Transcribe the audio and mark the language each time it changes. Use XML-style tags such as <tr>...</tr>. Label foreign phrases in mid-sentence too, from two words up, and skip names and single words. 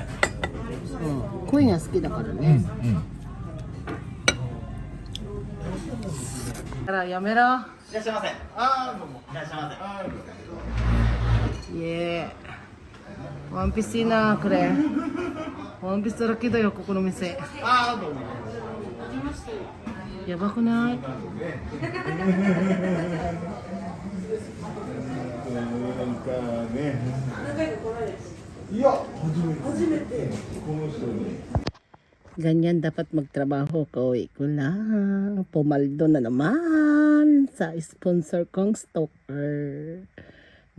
<ja>うん。恋が好きだからね。だからやめろ。いらっしゃいませ。ああ、どうも。いらっしゃいませ。イエーイ。ワンピースいいな、これ。ワンピースだらけだよ、ここの店。ああ、どうも。やばくない</ja> <tl>？Ganyan dapat magtrabaho ko. Ko lang. Pumaldo na naman sa sponsor kong stalker.</tl>